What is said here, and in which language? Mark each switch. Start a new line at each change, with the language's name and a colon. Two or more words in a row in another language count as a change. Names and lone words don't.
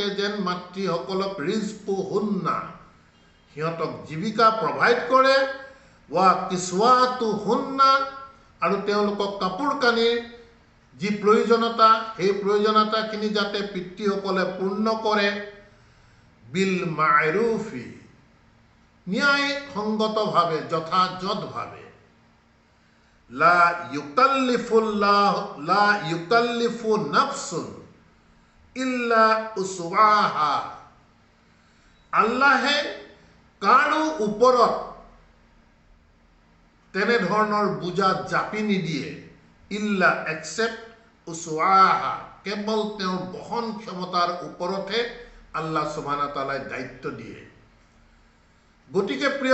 Assamese: যেন মাতৃসকলক ৰিজকুহুন্না সিহঁতক জীৱিকা প্ৰভাইড কৰে
Arabic: وكسوتهن
Assamese: আৰু তেওঁলোকক কাপোৰ কানিৰ যি প্ৰয়োজনীয়তা সেই প্ৰয়োজনীয়তাখিনি যাতে পিতৃসকলে পূৰ্ণ কৰে
Arabic: بالمعروف
Assamese: ন্যায়সংগতভাৱে যথাযথভাৱে লা
Arabic: يكلف نفس إلا وسعها
Assamese: আল্লাহে কাৰো ওপৰত তেনেধৰণৰ বুজা জাপি নিদিয়ে ইল্লা এক্সেপ্ট উসৱাহা কেৱল তেওঁৰ বহন ক্ষমতাৰ ওপৰতহে
Arabic: الله سبحانه تعالى
Assamese: দায়িত্ব দিয়ে গতিকে প্ৰিয়